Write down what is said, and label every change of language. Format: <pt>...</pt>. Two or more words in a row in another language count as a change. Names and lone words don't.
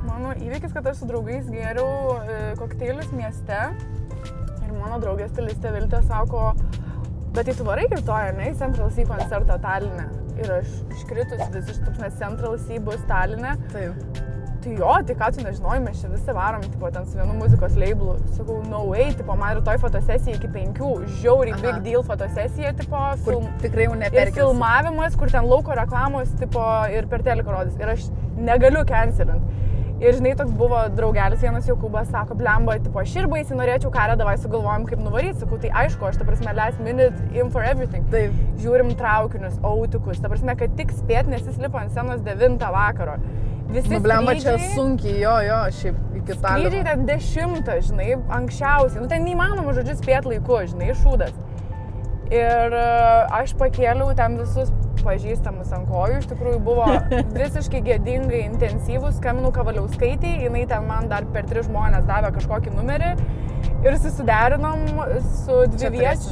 <lt>Mano įvykis, kad aš su draugais gėriau kokteilius mieste ir mano draugė stilistė Viltė sako, bet tai tu varai rytoj, ne, į Central Sea koncertą Taline. Ir aš iškritus visiškai, nes Central Sea bus Taline. Taip. Tai jo, tai ką tu nežinojai, mes čia visi varom, tipo, ten su vienu muzikos labelu. Sakau,</lt> <en>no way,</en> <lt>tipo, man rytoj fotosesija iki 5, žiauriai</lt> <en>big deal</en> <lt>fotosesija, tipo, tikrai jau neperkės. Ir filmavimas, kur ten lauko reklamos, tipo, ir per teleką rodys. Ir aš negaliu cancelint. Ir žinai, toks buvo draugelis vienas Jokūbas, sako, blemba, tipo, aš ir baisiai norėčiau karą, davai sugalvojom, kaip nuvaryti. Sakau, tai aišku, aš, ta prasme,</lt> <en>last minute in for everything.</en> <lt>Taip. Žiūrim traukinius, autikus, ta prasme, kad tik spėt, nes jis lipo ant scenos 9 vakaro. Visi blemba, skrydžiai, čia sunkiai, jo, šiaip iki Talino. skrydžiai ten 10, žinai, anksčiausiai. Nu, ten neįmanoma, žodžiu, spėt laiku, žinai, šūdas. Ir aš pakėliau ten visus pažįstamus ant kojų, iš tikrųjų buvo visiškai gėdingai intensyvus, skambinau Kavaliauskaitei, jinai ten man dar per 3 žmonės davė kažkokį numerį ir susiderinom su dviviečiu.</lt>